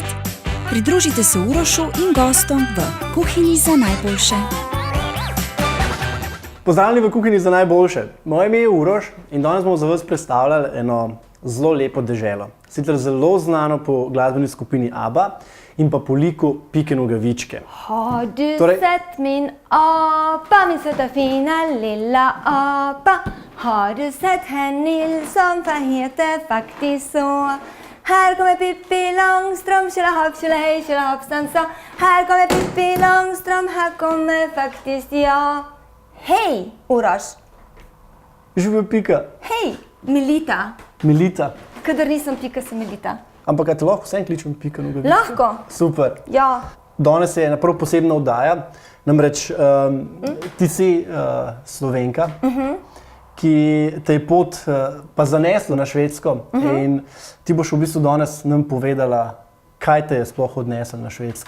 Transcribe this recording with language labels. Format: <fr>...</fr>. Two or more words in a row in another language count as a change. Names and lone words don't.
<sl>Pridružite se Urošu in gostom v Kuhinji za najboljše. Pozdravljeni v Kuhinji za najboljše. Moje ime je Uroš in danes bomo za vas predstavljali eno zelo lepo deželo. Sicer zelo znano po glasbeni skupini ABBA in pa po liku Pike Nogavičke.</sl> <sv>Har du sett min apa, min söta fina lilla apa? Har du sett herr Nilsson, för han heter faktiskt så? Här kommer Pippi Långstrump, tjolahopp, tjolahej, tjolahoppsan så. Här kommer Pippi Långstrump, här kommer faktiskt jag.</sv> <sl>Hej, Uroš. Živijo Pika. Hej, Milita. Milita. Kadar nisem Pika, sem Milita. Ampak kaj te lahko vsem kličem Pika Nogavičke? Lahko. Super. Ja. Danes je ena prav posebna oddaja. Namreč ti si Slovenka, ki te je pot pa zanesla na Švedsko in ti boš v bistvu danes nam povedala, kaj te je sploh odnesla na Švedsko.</sl>